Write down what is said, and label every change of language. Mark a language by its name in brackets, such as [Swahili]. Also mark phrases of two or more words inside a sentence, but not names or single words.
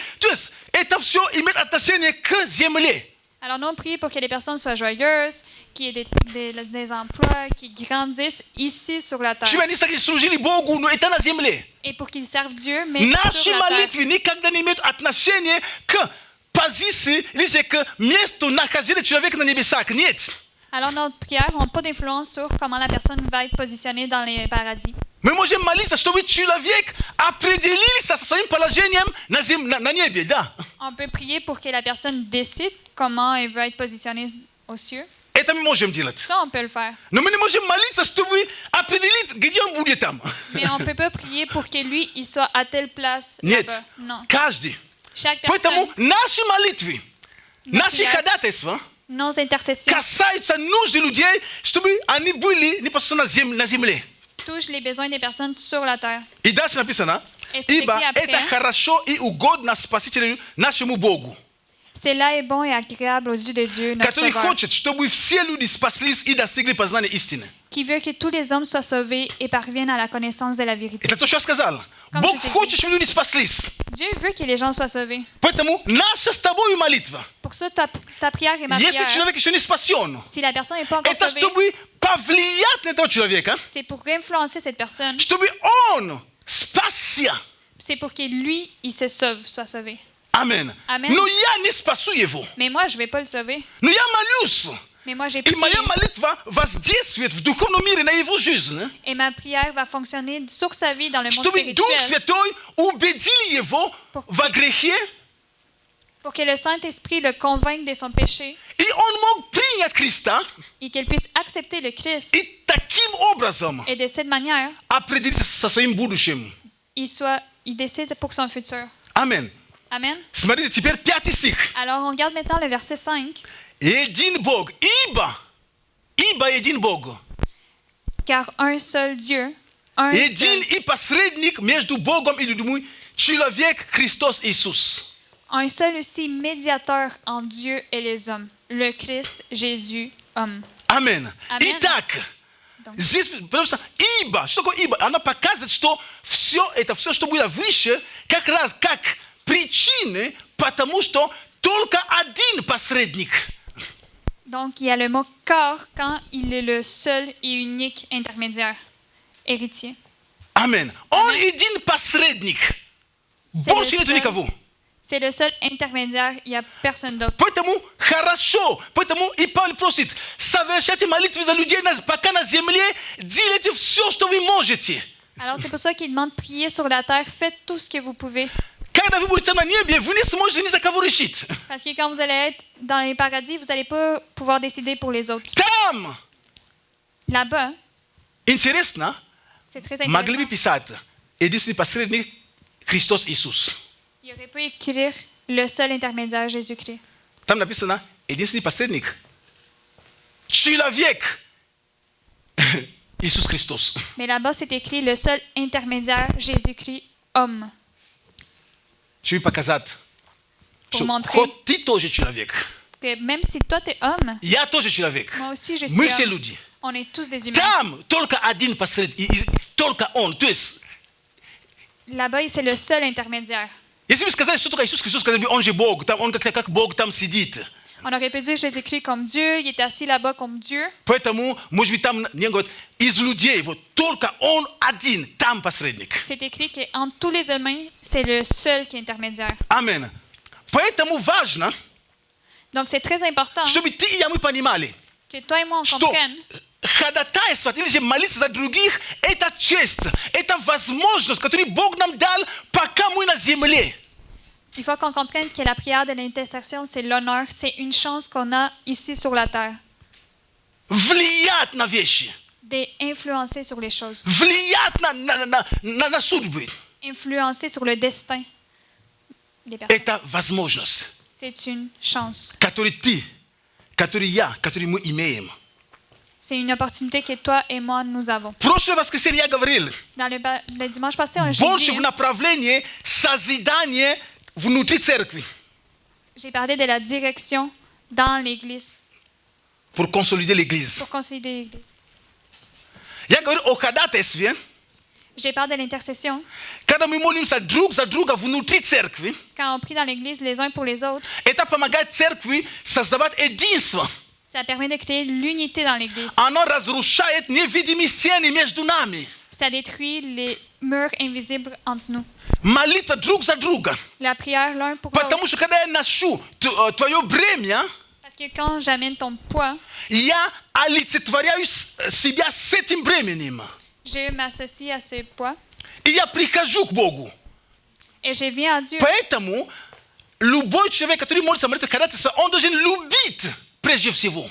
[Russian] То есть это все имеет отношение к земле. [French] alors nous on prie pour que les personnes soient joyeuses, qu'il y ait des emplois, qu'ils grandissent ici sur la terre. [Russian] Чтобы они служили Богу, но это на земле. [French] Et pour qu'ils servent Dieu, mais [Russian] Наши [French] sur la terre. [Russian] молитвы никогда не имеют отношения к позиции или же к месту нахождения человека на небесах. Нет. [French] Alors nos prières n'ont pas d'influence sur comment la personne va être positionnée dans les paradis. [Russian] Мы можем молиться, чтобы человек определился со своим положением на небе, да. [French] On peut prier pour que la personne décide comment elle veut être positionnée aux cieux. [Russian] Это мы можем делать. [French] Ça, on peut le faire. [Russian] Но мы не можем молиться, чтобы определить, где он будет там. [French] Mais on ne peut pas prier pour que lui, il soit à telle place [Russian] Нет. [French] là-bas. Non. [Russian] Каждый. [French] Chaque [Russian] Поэтому [French] personne, [Russian] наши молитвы, наши приятно. ходатайства, [French] Nos intercessions [Russian] Касаются нужды людей, чтобы они были непосредственно на земле. [French] touchent les besoins des personnes sur la terre. [Russian] И дальше написано, [French] Et c'est [Russian] ибо [French] écrit après, [Russian] это хорошо и угодно Спасителю нашему Богу, [French] Cela est bon et agréable aux yeux de Dieu, notre [Russian] который [French] Sauveur, [Russian] хочет, чтобы все люди спаслись и достигли познания истины. [French] qui veut que tous les hommes soient sauvés et parviennent à la connaissance de la vérité. [Russian] Это то, что я сказал. [French] Comme [Russian] Бог [French] je t'ai [Russian] хочет, чтобы люди спаслись. [French] Dieu veut que les gens soient sauvés. [Russian] Поэтому наша с тобой молитва, [French] Pour ça, ta prière et ma [Russian] если [French] prière, [Russian] человек еще не спасен, [French] si la personne n'est pas encore [Russian] это [French] sauvée, [Russian] чтобы повлиять на этого человека, [French] c'est pour influencer cette personne. [Russian] чтобы он спасся. [French] C'est pour que lui, il se sauve, soit sauvé. [Russian] Амин. [French] Amen. [Russian] Но я не спасу его. [French] Mais moi, je ne vais pas le sauver. [Russian] Но я молюсь. [French] Mais moi, j'ai [Russian] И [French] prié. [Russian] моя молитва воздействует в духовном мире на его жизнь, [French] Et ma prière va fonctionner sur sa vie dans le monde [Russian] чтобы Дух [French] spirituel [Russian] Святой убедил его во грехе, [French] pour que le Saint-Esprit le convainque de son péché [Russian] и он мог принять Христа [French] et qu'il puisse accepter le Christ. [Russian] и таким образом [French] Et de cette manière, [Russian] определиться со своим будущим. [French] il décide pour son futur. [Russian] Амин. [French] Amen. [Russian] Смотрите, теперь 5 стих. [French] Alors, on regarde maintenant le verset 5. [Russian] Един Бог, ибо един Бог. [French] Car un seul Dieu, un [Russian] Един [French] seul, [Russian] и посредник между Богом и людьми, человек Христос Иисус. [French] un seul aussi médiateur en Dieu et les hommes, le Christ Jésus, homme. [Russian] Амин. [French] Amen. [Russian] Итак, [French] Donc, [Russian] здесь, потому что ибо, что такое ибо? Она показывает, что все это, все, что было выше, как раз как причины, потому что только один посредник. [French] donc, il y a le mot car quand il est le seul et unique intermédiaire, héritier. [Russian] Амин. Он [French] Amen. [Russian] един посредник. [French] C'est [Russian] Больше [French] le [Russian] нету [French] seul. [Russian] никого. [French] C'est le seul intermédiaire, il n'y a personne d'autre. [Russian] Поэтому хорошо, поэтому и Павел просит, совершайте молитвы за людей, пока на земле, делайте все, что вы можете. [French] Alors, c'est pour ça qu'il demande de prier sur la terre, faites tout ce que vous pouvez. [Russian] Когда вы будете на небе, вы не сможете ни за кого решить. [French] Parce que quand vous allez être dans les paradis, vous n'allez pas pouvoir décider pour les autres. [Russian] Там, [French] Là-bas, [Russian] интересно, [French] c'est très [Russian] могли бы [French] intéressant. [Russian] писать, единственный посредник Христос Иисус. [French] Il aurait pu écrire le seul intermédiaire, Jésus-Christ. [Russian] Там написано, единственный посредник, человек Иисус Христос. [French] Mais là-bas, c'est écrit le seul intermédiaire, Jésus-Christ, homme. [Russian] Чтобы показать, [French] Pour [Russian] что [French] montrer [Russian] хоть ты тоже человек, [French] que même si toi, tu es homme, [Russian] я тоже человек. [French] moi aussi, je suis [Russian] Мы все [French] homme. [Russian] люди. [French] On est tous des humains. [Russian] Там только один посредник, только Он. То есть, [French] Là-bas, c'est le seul intermédiaire. [Russian] если вы сказали, что только Иисус Христос, сказали бы, Он же Бог, там, Он как Бог там сидит. [French] On aurait pu dire Jésus-Christ comme Dieu, il est assis là-bas comme Dieu. [Russian] Поэтому, может быть, там не говорят, из людей, вот только Он один, там посредник. [French] C'est écrit qu'entre tous les humains, c'est le seul qui est intermédiaire. [Russian] Амин. Поэтому важно, [French] Donc, c'est très important [Russian] чтобы ты и я мы понимали, [French] que toi et moi, on [Russian] что [French] comprenne [Russian] ходатайствовать или же молиться за других, это честь, это возможность, которую Бог нам дал, пока мы на земле. [French] Il faut qu'on comprenne que la prière de l'intercession, c'est l'honneur, c'est une chance qu'on a ici sur la terre, [Russian] Влиять на вещи, [French] d'influencer sur les choses, [Russian] влиять на судьбы. [French] influencer sur le destin des personnes. [Russian] Это возможность, [French] C'est une chance. [Russian] которую ты, которую я, которую мы имеем. [French] C'est une opportunité que toi et moi, nous avons. [Russian] Прошлое воскресенье я говорил, [French] Dans le dimanche passé, on [Russian] больше [French] dit, [Russian] в направлении созидания внутри церкви, [French] j'ai parlé de la direction dans l'Église, pour consolider l'Église. pour consolider l'Église. [Russian] Я говорю о ходатайстве, [French] J'ai parlé de l'intercession. [Russian] когда мы молимся друг за друга внутри церкви, [French] Quand on prie dans l'Église les uns pour les autres, [Russian] это помогает церкви создавать единство. [French] ça permet de créer l'unité dans l'Église. [Russian] Оно разрушает невидимые стены между нами. [French] Ça détruit les murs invisibles entre nous. [Russian] Молитва друг за друга. [French] La prière l'un pour l'autre. [Russian] Потому что когда я ношу твое бремя, [French] Parce que quand j'amène ton poids, [Russian] я олицетворяю себя с этим бременем. [French] je m'associe à ce poids [Russian] И я прихожу к Богу. [French] et je viens à Dieu. [Russian] Поэтому любой человек, который молится молитвой ходатайства, он должен любить прежде всего.